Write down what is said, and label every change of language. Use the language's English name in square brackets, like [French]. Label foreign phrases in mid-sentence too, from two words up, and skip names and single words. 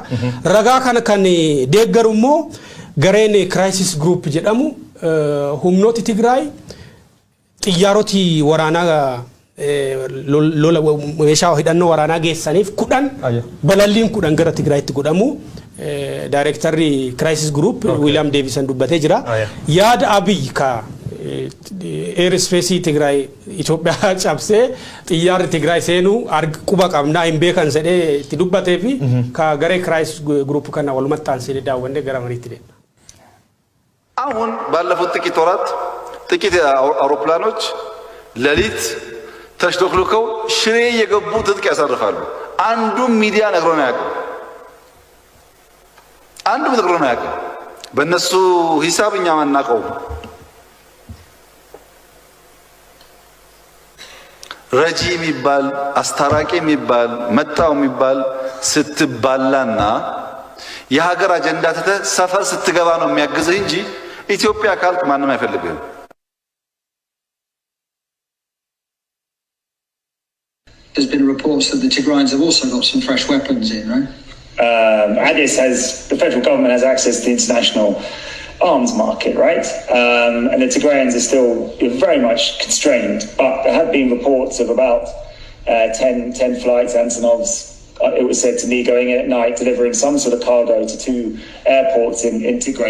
[Oromo] Ragaa kana kan deeggaru immoo gareen Crisis Group jedhamu humnooti Tigraay xiyyaaroti waraanaa lola meeshaa hidhannoo waraanaa geessaniif 10 balalliin 10 gara Tigraayitti godhamu Directorri Crisis Group William Davison dubbatee jira. Yaada Abiy ka airspace Tigraay Itoophiyaa cabsee xiyyaarri Tigraay seenuu quba qabnaa hin beekan jedhee itti dubbatee fi ka garee Crisis Group kana walumatti aansee daawwannee gara mariitti deemna. [Amharic] አሁን ባለፉት ጥቂት ወራት ጥቂት አውሮፕላኖች ሌሊት ተሽሎክልከው ሽሬ የገቡ ትጥቅ ያሳርፋሉ። አንዱም ሚዲያ ነግሮን ያውቃል። አንዱ ምትግሮ ነው ያውቅም። በእነሱ ሂሳብ እኛ ማናውቀው ረጂ የሚባል አስታራቂ የሚባል መጣው የሚባል ስትባላና የሀገር አጀንዳ ተተ ሰፈር ስትገባ ነው የሚያግዝህ እንጂ ኢትዮጵያ ካልክ ማንም አይፈልግህም። [English] There's been reports that the Tigrayans have also got some fresh weapons in, right? Addis the federal government has access to the international arms market, right? And the Tigrayans are still very much constrained, but there have been reports of about 10 flights, Antonovs, it was said to me, going in at night, delivering some sort of cargo to 2 airports in Tigray.